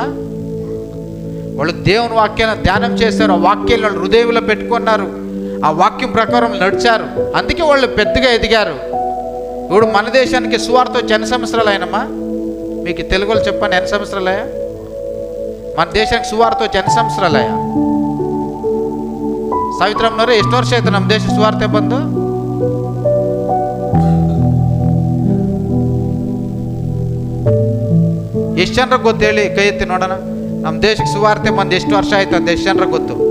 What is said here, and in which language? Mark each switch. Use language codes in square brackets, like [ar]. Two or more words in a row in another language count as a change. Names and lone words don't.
[te] వాళ్ళు దేవుని వాక్యాన్ని ధ్యానం చేశారు, ఆ వాక్యాన్ని వాళ్ళు హృదయంలో పెట్టుకున్నారు, ఆ వాక్యం ప్రకారం నడిచారు. అందుకే వాళ్ళు పెద్దగా ఎదిగారు. ఇప్పుడు మన దేశానికి సువార్త వచ్చి ఎన్ని సంవత్సరాలు అయినమ్మా? మీకు తెలుగులో చెప్పండి, ఎన్ని సంవత్సరాలు అయ్యా? మన [kn] ದೇಶಕ್ಕೆ ಸುವಾರ್ತೆ [te] వచ్చి ఎన్ని సంవత్సరాలయ్యా? [kn] ಸಾವಿತ್ರಮ್ಮನವ್ರೆ, ಎಷ್ಟು ವರ್ಷ ಆಯ್ತು ನಮ್ಮ ದೇಶ ಸುವಾರ್ತೆ ಬಂದು? ಎಷ್ಟು ಜನರಿಗೆ ಗೊತ್ತು ಹೇಳಿ? ಕೈ ಎತ್ತಿ ನೋಡೋಣ. ನಮ್ಮ ದೇಶಕ್ಕೆ ಸುವಾರ್ತೆ ಬಂದು ಎಷ್ಟು ವರ್ಷ ಆಯ್ತು ಅಂತ ಎಷ್ಟು ಜನರಿಗೆ ಗೊತ್ತು?